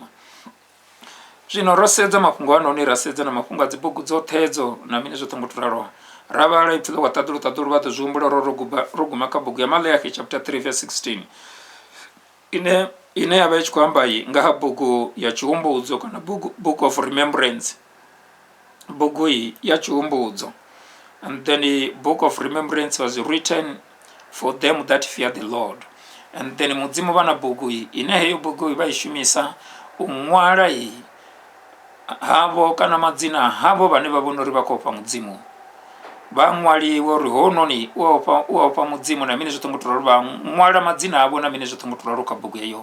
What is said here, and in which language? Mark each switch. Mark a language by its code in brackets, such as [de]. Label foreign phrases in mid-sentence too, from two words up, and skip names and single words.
[ve] Zwino ro sedza mafhungo anoni, ra sedza na mafhungo a dzibugu dzoṱhe hedzo na mini zwoṱhe ngo to ralo, ra vhala ipfhi ḽa wa ṱaḓulu vha ḓo zwi humbula ro guma kha bugu ya Maleaki chapter 3 verse 16 ine ya vha i tshi khou amba nga ha bugu ya tshihumbudzo kana [en] book of remembrance, [ve] bugu ya tshihumbudzo. [en] And then the book of remembrance was written for them that fear the Lord. And then [ve] mudzimu vha na bugu ine heyo bugu vha i shumisa u ṅwala havho kana madzina havho vhane vha vhona uri vha khou fha mudzimu. Vha ṅwaliwe uri hononi u a fha mudzimu na mini zwoṱhe ngo to ralo, vha ṅwala madzina avho na mini zwoṱhe ngo to ralo kha bugu heyo.